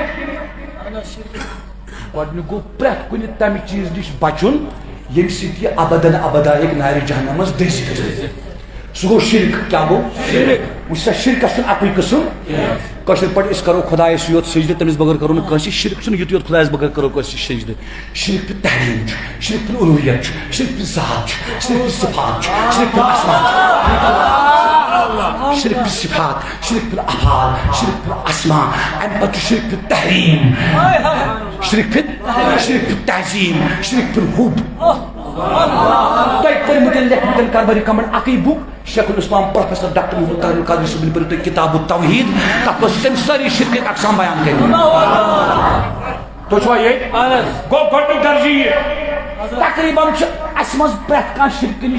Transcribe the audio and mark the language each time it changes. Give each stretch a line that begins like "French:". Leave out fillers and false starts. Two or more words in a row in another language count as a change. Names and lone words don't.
Kashmiri: گۄڈنیُک گوٚو پرٛٮ۪تھ کُنہِ تمہِ چیٖز نِش بچُن ییٚمہِ سۭتۍ یہِ ابدن ابدا ہیٚکہِ نارِ جہنم منٛز دٔزِتھ سُہ گوٚو شرک کیٛاہ گوٚو وٕچھ سا شرکس چھُنہٕ اکُے قٕسٕم کٲشِر پٲٹھۍ أسۍ کرو خۄدایس یوت سجدٕ تٔمِس بغٲر کرو نہٕ کٲنٛسہِ شرک چھُنہٕ یُتُے یوت خۄدایس بغٲر کرو کٲنٛسہِ سجدٕ شرک پہِ تحریٖم چھُ شرک پہِ اُلوٗہیت چھُ شرک پہِ ذات چھُ شرک پہِ صفات چھُ شرک پہِ اسما چھُ شرک پہِ صفات شرک پہِ افعال شرک پہِ اسما امہِ پتہٕ چھُ شرک پہِ تحریٖم شرک پہِ تعظیٖم شرک پہِ حُب تۄہہِ پٔرمٕتٮ۪ن لیکھمٕتٮ۪ن کر بہٕ رِکمنڈ اکٕے بُک شیخ الاسلام پروفیسر ڈاکٹر محمد طاہر القادری صٲبن پٔرِو تُہۍ کتاب التوحید تتھ منٛز چھِ تٔمۍ سٲری شرکٕکۍ اقسام بیان کٔرمٕتۍ تُہۍ چھُوا ییٚتہِ گوٚو گۄڈنیُک درجہِ یہِ تقریٖباً چھُ اسہِ منٛز پرٛٮ۪تھ کانٛہہ شرکہٕ نِش